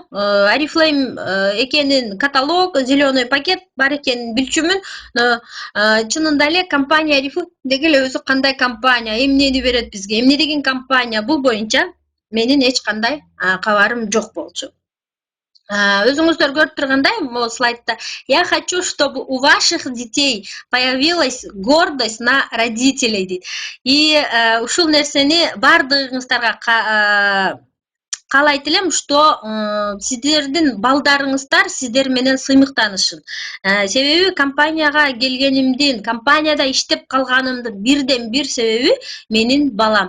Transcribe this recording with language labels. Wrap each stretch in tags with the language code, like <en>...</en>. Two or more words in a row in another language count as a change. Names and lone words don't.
<ky>Oriflame экенин каталог,</ky> <ru>зеленый пакет</ru> <ky>бар экенин билчүмүн. Чынында эле компания Oriflame деги эле өзү кандай компания, эмнени берет бизге, эмне деген компания, бул боюнча менин эч кандай кабарым жок болчу. Өзүңүздөр көрүп тургандай,</ky> <ru>могу слайдда я хочу, чтобы у ваших детей появилась гордость на родителей дейт.</ru> <ky>И ушул нерсени бардыгыңыздарга каалайт элем, что сиздердин балдарыңыздар сиздер менен сыймыктанышын. Себеби компанияга келгенимдин, компанияда иштеп калганымдын бирден бир себеби менин балам.</ky>